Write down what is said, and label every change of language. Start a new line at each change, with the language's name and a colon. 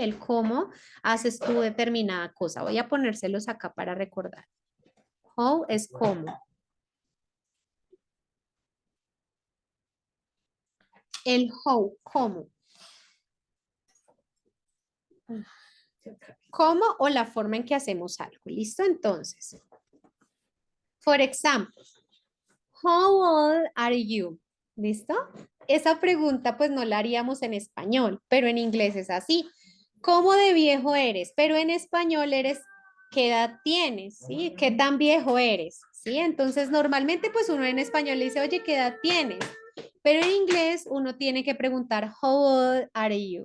Spanish: El cómo haces tú determinada cosa. Voy a ponérselos acá para recordar. How es cómo. El how, cómo. ¿Cómo o la forma en que hacemos algo? ¿Listo? Entonces,
English: for example, how old are you?
Spanish: ¿Listo? Esa pregunta pues no la haríamos en español, pero en inglés es así. ¿Cómo de viejo eres? Pero en español eres, ¿qué edad tienes? ¿Sí? ¿Qué tan viejo eres? ¿Sí? Entonces normalmente pues uno en español le dice, oye, ¿qué edad tienes? Pero en inglés uno tiene que preguntar,
English: how old are you?